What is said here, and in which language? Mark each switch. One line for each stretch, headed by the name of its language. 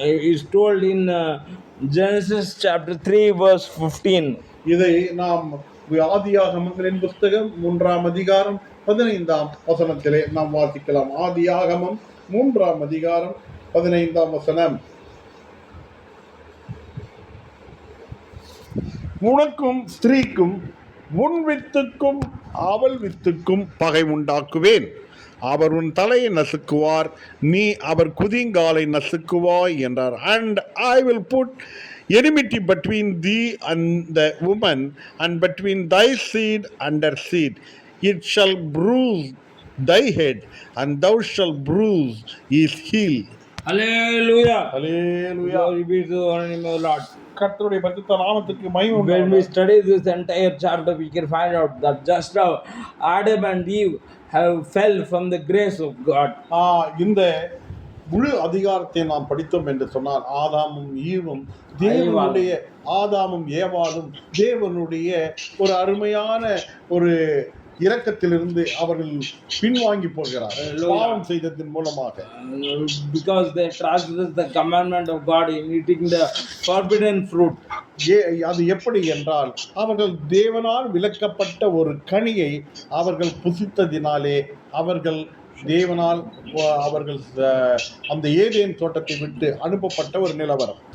English: is told in Genesis chapter 3 verse 15.
Tamil: இதை நாம் ஆதியாகமங்களின் புத்தகம் 3ஆம் அதிகாரம் 15ஆம் வசனத்திலே நாம் வாசிக்கலாம். ஆதியாகமம் 3ஆம் அதிகாரம் 15ஆம் வசனம். உனக்கும் ஸ்திரீக்கும் உன் வித்துக்கும் அவள் வித்துக்கும் பகை உண்டாக்குவேன். அவர் உன் தலையை நசுக்குவார், நீ அவர் குதிங்காலை நசுக்குவாய் என்றார்.
English: And I will put enmity between thee and the woman, and between thy seed and her seed. It shall bruise thy head, and thou shalt bruise his heel. Hallelujah. Hallelujah. Glory be to the name of the Lord.
Tamil: கர்த்தருடைய பரிசுத்த நாமத்துக்கு மகிமை
English: When
Tamil: உண்டாவதாக.
English: we study this entire chapter, we can find out that just now Adam and Eve have fell from the grace of God.
Tamil: இந்த முழு அதிகாரத்தை நாம் படித்தோம் என்று சொன்னால் ஆதாமும் ஈவும் தேவனுடைய ஆதாமும் ஏவாளும் தேவனுடைய ஒரு அருமையான ஒரு இரக்கத்திலிருந்து அவர்கள் பின்வாங்கி போகிறார்கள் பாவம் செய்ததன் மூலமாக.
English: Because they transgressed the commandment of God in eating the forbidden fruit.
Tamil: அது எப்படி என்றால் அவர்கள் தேவனால் விலக்கப்பட்ட ஒரு கனியை அவர்கள் புசித்ததினாலே அவர்கள் தேவனால் அவர்கள் அந்த ஏதேன் தோட்டத்தை விட்டு அனுப்பப்பட்ட ஒரு நிலவரம்.